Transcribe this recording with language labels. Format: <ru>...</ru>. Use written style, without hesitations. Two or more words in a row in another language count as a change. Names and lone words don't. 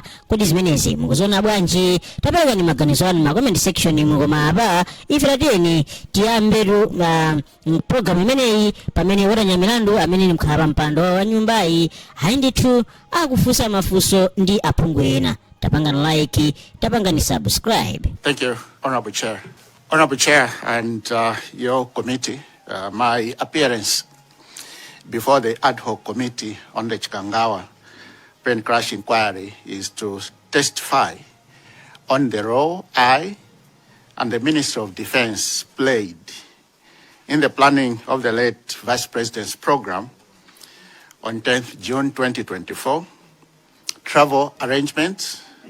<ny>Kodi zimenezi mukuziona bwanji? Taperekani maganizo anu ma</ny> <en>comment section</en> <ny>imwe. Koma apa ife tiyeni tiyambe program imeneyi pamene wotanyamilandu amene ni mkhala mpando wa nyumbayi ayi ndithu akufunsa mafunso ndi aphungu ena. Tapangani like, tapangani subscribe.</ny> <en>Thank you, Honorable Chair. Honorable Chair and your committee, my appearance before the ad hoc committee on the Chikangawa plane crash inquiry is to testify on the role I and the Minister of Defense played in the planning of the late Vice President's program on 10th June 2024, travel arrangements,</en>